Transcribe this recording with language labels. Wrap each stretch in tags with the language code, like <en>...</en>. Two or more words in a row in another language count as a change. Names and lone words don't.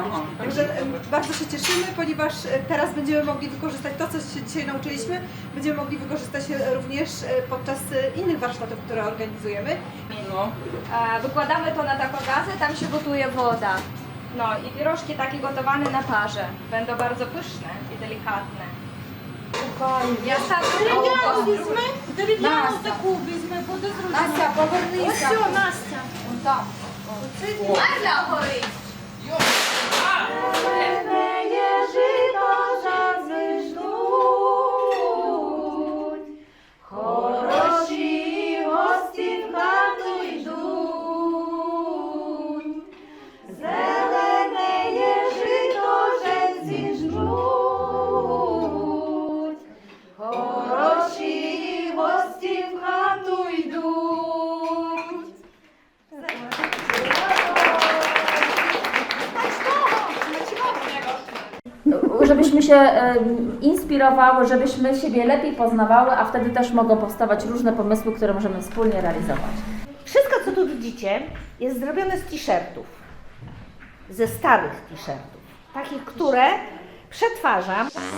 <pl>Także bardzo się cieszymy, ponieważ teraz będziemy mogli wykorzystać to, co się dzisiaj nauczyliśmy. Będziemy mogli wykorzystać również podczas innych warsztatów, które organizujemy. No. Wykładamy to na takogazy, tam się gotuje woda. No i pierożki takie gotowane na parze. Będą bardzo pyszne i delikatne.</pl> <uk>Я ставлю візьми, дерев'яну таку візьми, буде зручно. Настя, повернися. Ось все, Настя. Так. Настя горить. Хороші гості в хату йдуть. Зелене є жито вже зіжнуть. Хороші гості в хату йдуть.</uk> <pl>Żebyśmy się inspirowały, żebyśmy siebie lepiej poznawały, a wtedy też mogą powstawać różne pomysły, które możemy wspólnie realizować. Wszystko, co tu widzicie, jest zrobione z t-shirtów, ze starych t-shirtów, takich, które przetwarzam.</pl>